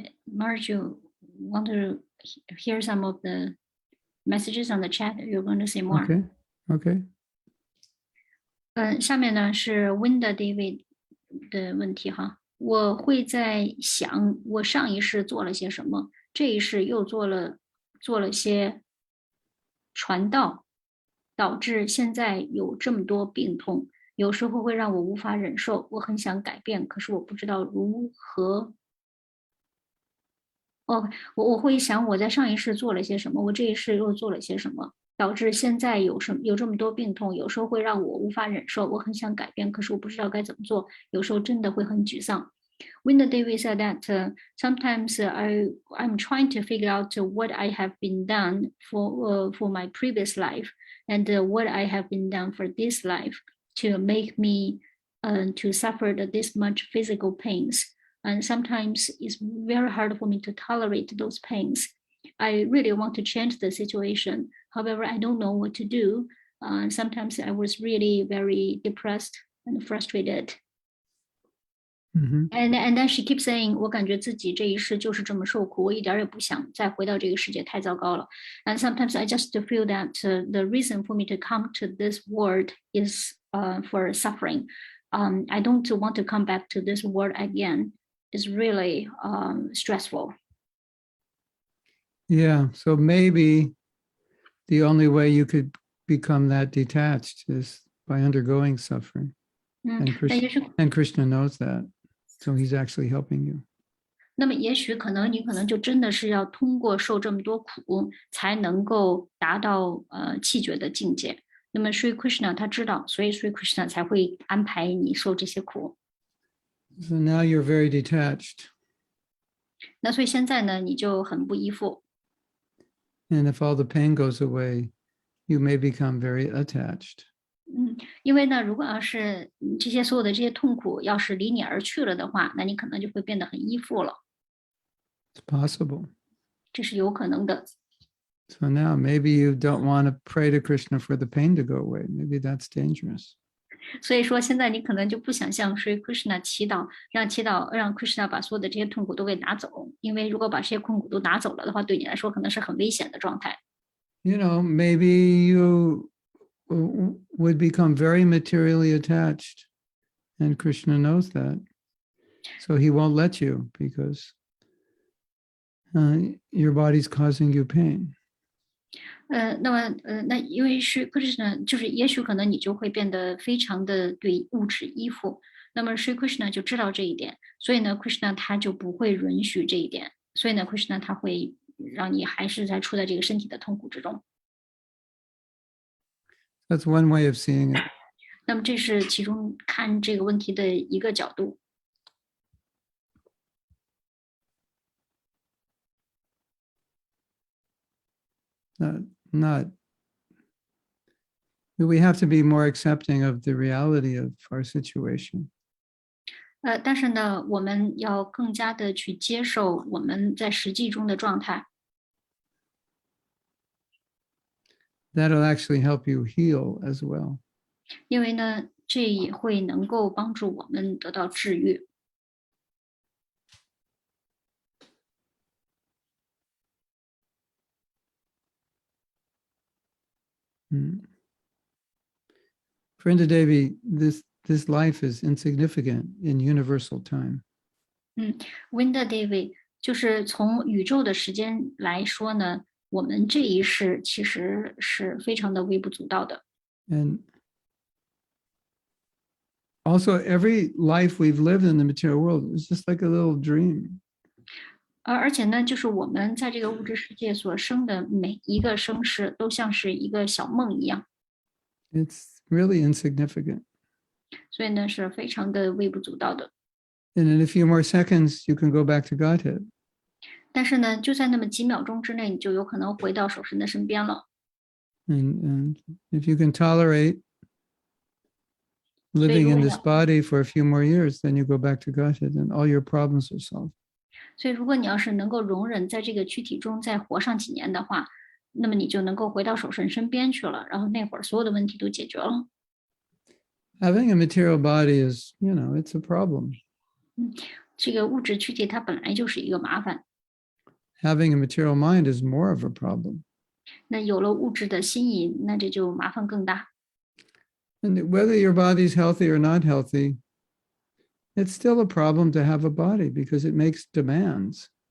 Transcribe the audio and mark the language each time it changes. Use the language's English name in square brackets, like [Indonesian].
[English] Marge, you want to hear some of the messages on the chat? You're going to say more. Okay. Okay. [Chinese] 下面呢是 Winda David 的问题哈。我会在想，我上一世做了些什么，这一世又做了些传道，导致现在有这么多病痛，有时候会让我无法忍受。我很想改变，可是我不知道如何。我会想我在上一世做了些什么，我这一世又做了些什么，导致现在有这么多病痛，有时候会让我无法忍受。我很想改变，可是我不知道该怎么做，有时候真的会很沮丧。 [English] Winda David said that sometimes I'm trying to figure out what I have been done for my previous life and what I have been done for this life to make me to suffer this much physical pains. And sometimes it's very hard for me to tolerate those pains. I really want to change the situation. However, I don't know what to do. Sometimes I was really very depressed and frustrated. And then she keeps saying, [Chinese] 我感觉自己这一世就是这么受苦，我一点也不想再回到这个世界，太糟糕了。 [English] And sometimes I just feel that the reason for me to come to this world is for suffering. I don't want to come back to this world again. It's really stressful. Yeah. So maybe the only way you could become that detached is by undergoing suffering. And Krishna knows that. So he's actually helping you. [Chinese] 那么也许你可能就真的是要通过受这么多苦，才能够达到气绝的境界。那么 Sri Krishna 他知道，所以 Sri Krishna 才会安排你受这些苦。 [English] So now you're very detached. [Chinese] 那所以现在呢，你就很不依附。 [English] And if all the pain goes away, you may become very attached. [Chinese] 因为呢，如果要是所有的这些痛苦要是离你而去了的话，那你可能就会变得很依附了。 [English] It's possible. [Chinese] 这是有可能的。 [English] So now maybe you don't want to pray to Krishna for the pain to go away. Maybe that's dangerous. [Chinese] 所以说，现在你可能就不想向Sri Krishna 祈祷，让 Krishna 把所有的这些痛苦都给拿走，因为如果把这些痛苦都拿走了的话，对你来说可能是很危险的状态。 [English] You know, maybe you would become very materially attached, and Krishna knows that. So he won't let you because your body's causing you pain. [Chinese] 那因为是 Krishna， 就是也许可能你就会变得非常的对物质依附。那么是 Krishna 就知道这一点，所以呢 Krishna 他就不会允许这一点，所以呢 Krishna 他会让你还是处在这个身体的痛苦之中。 [English] That's one way of seeing it. [Chinese] 那么这是其中看这个问题的一个角度。 [English] We have to be more accepting of the reality of our situation. [Chinese] 但是呢，我们要更加的去接受我们在实际中的状态。 [English] That'll actually help you heal as well. [Chinese] 因为呢，这也会能够帮助我们得到治愈。 [English] Friend Devi, this life is insignificant in universal time. [Chinese] Winda David 就是从宇宙的时间来说呢，我们这一世其实是非常的微不足道的。 [English] And also, every life we've lived in the material world is just like a little dream. [Chinese] 而且呢，就是我们在这个物质世界所生的每一个生世，都像是一个小梦一样。 [English] It's really insignificant. [Chinese] 所以呢，是非常的微不足道的。 [English] And in a few more seconds, you can go back to Godhead. [Chinese] 但是呢，就在那么几秒钟之内，你就有可能回到守神的身边了。 [English] And if you can tolerate living in this body for a few more years, then you go back to Godhead and all your problems are solved. [Chinese] 所以，如果你要是能够容忍在这个躯体中再活上几年的话，那么你就能够回到守神身边去了，然后那会儿所有的问题都解决了。 [English] Having a material body is, it's a problem. [Chinese] 这个物质躯体它本来就是一个麻烦， [English] Having a material mind is more of a problem. [Chinese] 那有了物质的心意，那这就麻烦更大。 [English] And whether your body's healthy or not healthy, it's still a problem to have a body because it makes demands.